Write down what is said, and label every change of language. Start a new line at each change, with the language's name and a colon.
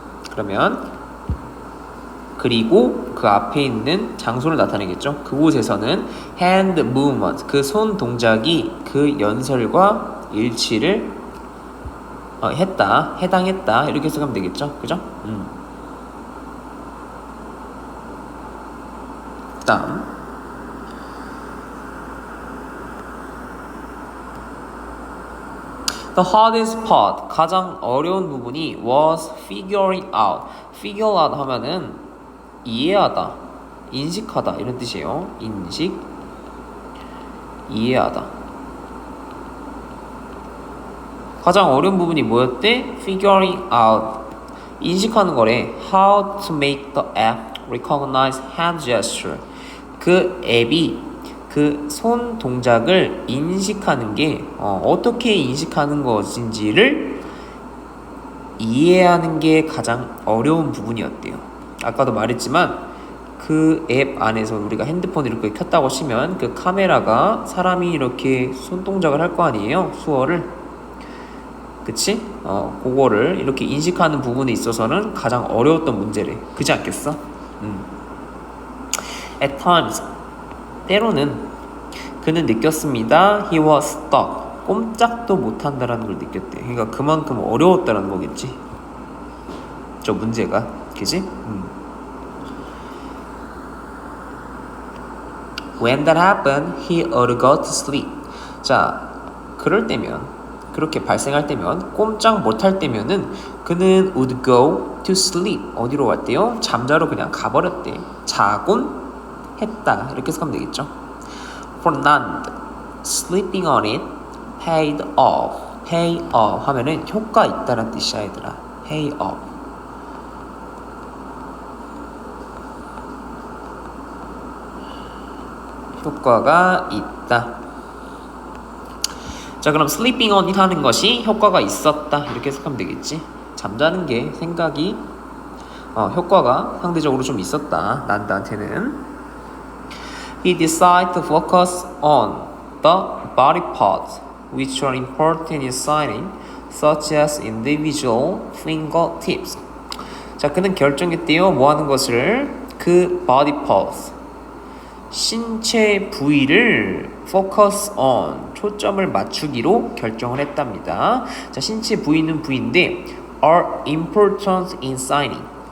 Korean: 그러면 그리고 그 앞에 있는 장소를 나타내겠죠. 그곳에서는 hand movement, 그 손 동작이 그 연설과 일치를 했다, 해당했다 이렇게 해석하면 되겠죠. 그죠?
English: 다음 The hardest part,
Korean: 가장 어려운 부분이
English: was figuring out.
Korean: figure out 하면은 이해하다, 인식하다 이런 뜻이에요. 인식, 이해하다. 가장 어려운 부분이 뭐였대? figuring out. 인식하는 거래.
English: How to make the app recognize hand gesture.
Korean: 그 앱이 그 손 동작을 인식하는 게 어떻게 인식하는 것인지를 이해하는 게 가장 어려운 부분이었대요. 아까도 말했지만 그 앱 안에서 우리가 핸드폰을 이렇게 켰다고 치면 그 카메라가 사람이 이렇게 손 동작을 할 거 아니에요. 수어를. 그치? 그거를 이렇게 인식하는 부분에 있어서는 가장 어려웠던 문제래. 그지 않겠어?
English: At times,
Korean: 때로는 그는 느꼈습니다.
English: He was stuck.
Korean: 꼼짝도 못한다라는 걸 느꼈대. 그러니까 그만큼 어려웠다라는 거겠지. 저 문제가. 그지?
English: When that happened, he ought go to sleep.
Korean: 자, 그럴 때면, 그렇게 발생할 때면, 꼼짝 못할 때면은 그는
English: would go to sleep.
Korean: 어디로 갔대요? 잠자러 그냥 가버렸대. 자곤 했다. 이렇게 해석하면 되겠죠.
English: For none, sleeping on it paid off.
Korean: pay off 하면은 효과 있다는 뜻이야, 얘들아.
English: pay off.
Korean: 효과가 있다. 자, 그럼
English: sleeping on it
Korean: 하는 것이 효과가 있었다. 이렇게 해석하면 되겠지. 잠자는 게 생각이 효과가 상대적으로 좀 있었다. 난다한테는.
English: He decided to focus on the body parts which are important in signing, such as individual fingertips.
Korean: 자, 그는 결정했대요. 뭐 하는 것을? 그 body parts, 신체 부위를 focus on, 초점을 맞추기로 결정을 했답니다. 자, 신체 부위는 부위인데
English: are important in signing.